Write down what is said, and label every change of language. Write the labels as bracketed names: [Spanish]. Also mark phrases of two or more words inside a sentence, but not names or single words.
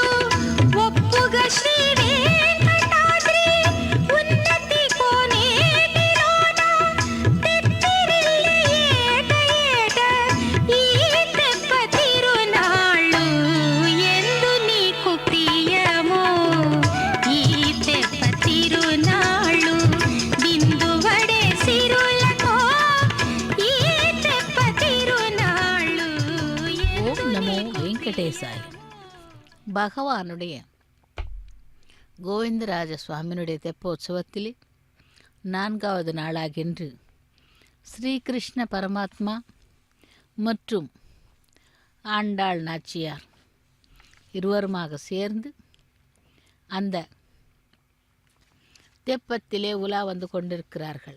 [Telugu] ఒప్పుగా శ్రీ వెంకటాద్రి ఉన్నతి కోనేటిలోన తెత్తిరిల్లి ఏట ఏట ఈ తెప్ప తిరునాళ్ళు. ఎందు నీకు ప్రియమో ఈ తెప్ప తిరునాళ్ళు. బిందువడే సిరులతో ఈ తెప్ప తిరునాళ్ళు. [Tamil] ஓம் நமோ வெங்கடேசாய். பகவானுடைய கோவிந்தராஜ சுவாமியினுடைய தெப்போற்சவத்திலே 4வது நாளாகின்று ஸ்ரீகிருஷ்ண பரமாத்மா மற்றும் ஆண்டாள் நாச்சியார் இருவருமாக சேர்ந்து அந்த தெப்பத்திலே உலா வந்து கொண்டிருக்கிறார்கள்.